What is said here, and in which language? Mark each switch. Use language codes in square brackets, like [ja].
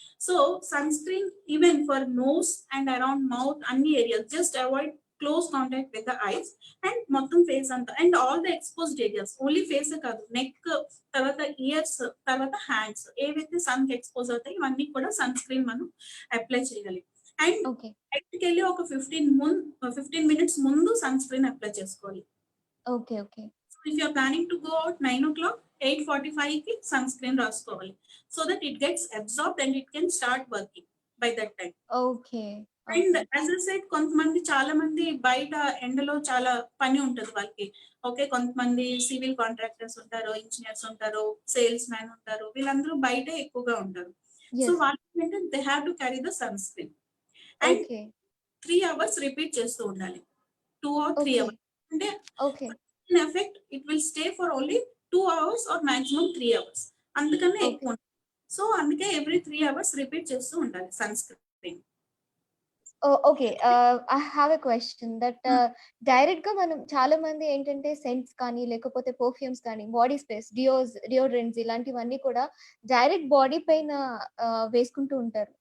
[te] So sunscreen [en] even for nose and around mouth [te] అన్ని areas [en] just avoid close contact with the eyes [te] and మొత్తం face అంతా [en] and all the exposed areas [te] only ఫేసే కాదు neck, తర్వాత years, తర్వాత hands ఏవైతే సన్‌కి expose అవుతాయో ఇవన్నీ కూడా సన్‌స్క్రీన్ మనం అప్లై చేయాలి. And okay. బయటికెళ్ళి ఒక 15 మినిట్స్ ముందు సన్‌స్క్రీన్ అప్లై చేసుకోవాలి. Okay. Okay. [en] So if you are planning to go out 9 o'clock, [te] 8:45 కి sunscreen రాసుకోవాలి. [en] So that it gets absorbed and it can start working by that time. Okay. And okay. As I said [te] కొంతమంది చాలా మంది బయట ఎండలో చాలా పని ఉంటది వాళ్ళకి. ఓకే. కొంతమంది సివిల్ కాంట్రాక్టర్స్ ఉంటారు, ఇంజినీర్స్ ఉంటారు, సేల్స్ మ్యాన్ ఉంటారు. వీళ్ళందరూ బయటే ఎక్కువగా ఉంటారు. So yes. వాళ్ళేంటంటే [en] They have to carry the sunscreen. [te] And okay. 3 hours repeat చేస్తూ ఉండాలి. 2 ఆర్ 3 ఓకే. అవర్స్. అంటే okay. [en] in effect it will stay for only 2 hours or maximum 3 hours. [te] అందుకనే ఓకే. ఎక్కువ. సో అందుకే ఎవ్రీ 3 అవర్స్ రిపీట్ చేస్తూ ఉండాలి sun screen. Okay. [en] I have a question that [te] డైరెక్ట్‌గా మనం చాలా మంది ఏంటంటే సెంట్స్ కానీ, లేకపోతే పర్ఫ్యూమ్స్ కానీ, బాడీ స్ప్రేస్, డియోడ్రెంట్స్ ఇలాంటివన్నీ కూడా డైరెక్ట్ బాడీ పైన వేసుకుంటూ ఉంటారు.